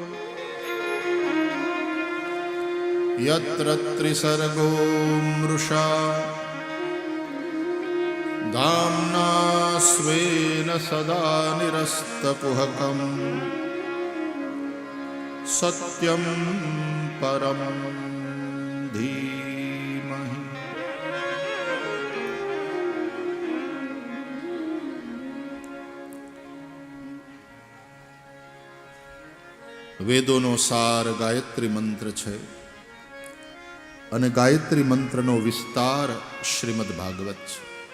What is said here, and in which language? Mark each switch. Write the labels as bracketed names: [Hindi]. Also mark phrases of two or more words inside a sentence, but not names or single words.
[Sanskrit] यत्र त्रिसर्गो मृषा धाम्ना स्वेन सदा निरस्तकुहकम् सत्यं परं धीमहि [Gujarati] વેદોનો સાર ગાયત્રી મંત્ર છે અને ગાયત્રી મંત્રનો વિસ્તાર શ્રીમદ ભાગવત છે.